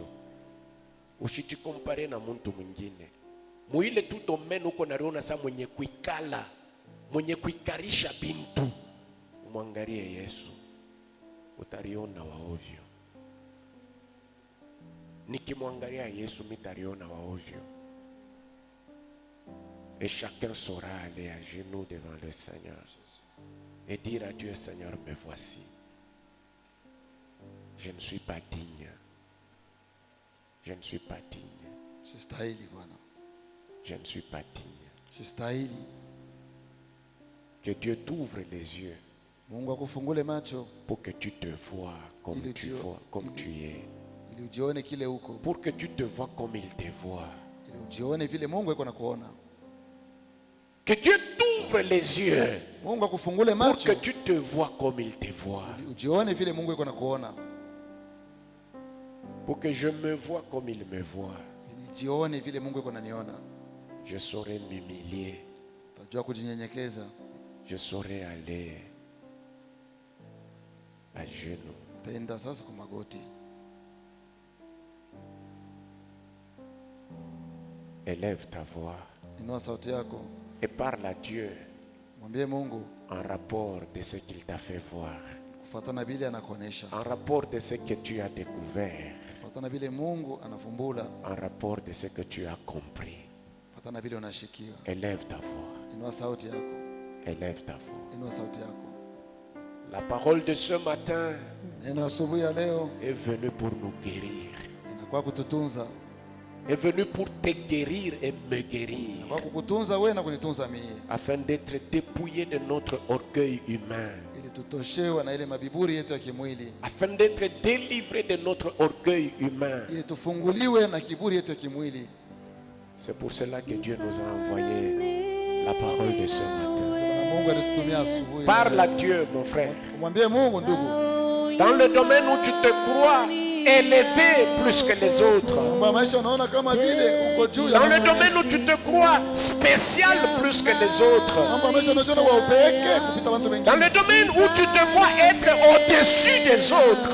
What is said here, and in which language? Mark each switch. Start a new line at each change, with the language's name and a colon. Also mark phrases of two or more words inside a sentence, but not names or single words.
Swahili: Usichikompare na muntu mwingine. Muile tu domeni uko nariona sa mwenye kuikala, mwenye kuikarisha bintu, umwangalie Yesu, utariona wa ovyo. Nikimwangalia Yesu mitariona wa ovyo.
French: Et chacun saura aller à genoux devant le Seigneur et dire à Dieu, Seigneur, me voici. Je ne suis pas digne. Je ne suis pas digne.
Swahili: sistahili Bwana.
French: Je ne suis pas digne.
Swahili: Sistahili.
French: Que Dieu t'ouvre les yeux
Swahili: Mungu akufungule macho
French: pour que tu te vois comme tu vois, comme tu es.
Swahili: ili ujione kile uko.
French: Pour que tu te vois comme il te voit.
Swahili: Ili ujione vile Mungu yuko nakuona.
French: Que Dieu t'ouvre les yeux
Swahili: Mungu akufungule
French: pour
Swahili: macho
French: que tu te vois comme il te voit.
Swahili: ili ujione vile Mungu yuko nakuona.
French: Pour que je me vois comme il me voit.
Swahili: Ili ujione vile Mungu yuko naniona.
French: Je saurai m'humilier.
Swahili: Utajua kujinyenyekeza.
French: Je saurai aller à genoux.
Swahili: Utaenda sasa kwa magoti.
French: Élève ta voix
Swahili: Inua sauti yako.
French: et parle à Dieu
Swahili: Mwambie Mungu
French: en rapport de ce qu'il t'a fait voir,
Swahili: kufuatana vile anakuonesha.
French: en rapport de ce que tu as découvert,
Swahili: Kufuatana vile Mungu anafumbula.
French: en rapport de ce que tu as compris.
Swahili: Kufuatana vile unashikiwa.
French: Élève ta voix,
Swahili: Inua sauti yako.
French: élève ta voix.
Swahili: Inua sauti yako.
French: La parole de ce matin
Swahili: Neno asubuhi ya leo
French: est venue pour nous guérir,
Swahili: inakuwa kututunza.
French: est venue pour te guérir et me guérir,
Swahili: Kwa kukutunza wewe na kunitunza mimi.
French: afin d'être dépouillé de notre orgueil humain,
Swahili: Ili tutoshewa na ile mabiburi yetu ya kimwili,
French: afin d'être délivré de notre orgueil humain.
Swahili: ili tufunguliwe na kiburi yetu ya kimwili.
French: C'est pour cela que Dieu nous a envoyé la parole de ce matin.
Swahili: Mungu alitutumia asubuhi.
French: Parle à Dieu, mon frère.
Swahili: Mwambie Mungu, ndugu.
French: Dans le domaine où tu te crois élevé plus que les autres. Dans le domaine où tu te crois spécial plus que les autres. Dans le domaine où tu te vois être au-dessus des autres.